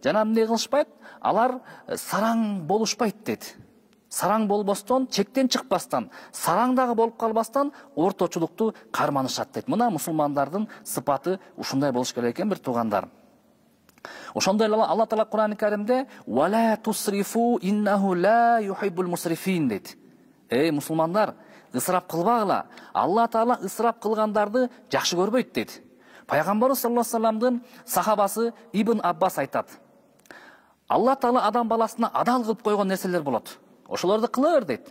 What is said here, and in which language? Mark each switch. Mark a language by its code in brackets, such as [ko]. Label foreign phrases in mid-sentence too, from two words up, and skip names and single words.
[ky] жана эмне кылышпайт, алар сараң болушпайт дейт. Сараң болбостон, чектен чыкпастан, сараң дагы болуп калбастан орточулукту карманышат дейт. Мына мусулмандардын сыпаты ушундай болуш керек экен, бир туугандар. Ошондой эле Алла Таала Кур'ан-ы Каримде [ar] "ولا تسرفوا إنه لا يحب المسرفين" [ky] дейт. Эй мусулмандар, ысырап кылбагыла. Алла Таала ысырап кылгандарды жакшы көрбөйт дейт. Пайгамбарыбыз [ar] صلى الله عليه وسلم [ky] сахабасы Ибн Аббас айтат: Алла Таала адам баласына адал кылып койгон нерселер болот. Ошолорду кыла бер дейт.